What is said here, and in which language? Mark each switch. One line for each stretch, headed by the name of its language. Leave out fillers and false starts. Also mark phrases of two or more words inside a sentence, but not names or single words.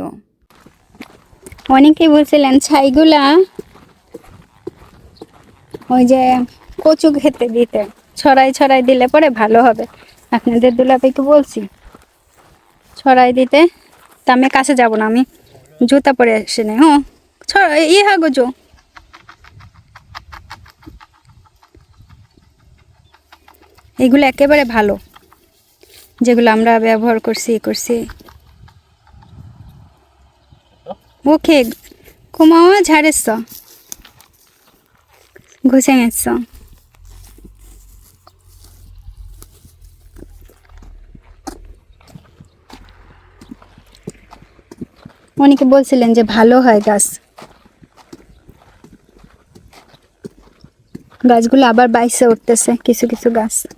Bangla: অনেকেই বলছিলেন ছাইগুলা ওই যে কচু খেতে দিতে ছড়াই ছড়াই দিলে পরে ভালো হবে আপনাদের দুলাভাইকে বলছি ছড়াই দিতে তা আমি কাছে যাব না আমি জুতা পরে আসি না হ্যাঁ হাগো এগুলো একেবারে ভালো যেগুলো আমরা ব্যবহার করছি ওকে
Korean: 고마워 잘했어 고생했어
Bangla: অনেকে বলছিলেন যে ভালো হয় গাছগুলো আবার বাইসে উঠতেছে কিছু কিছু গাছ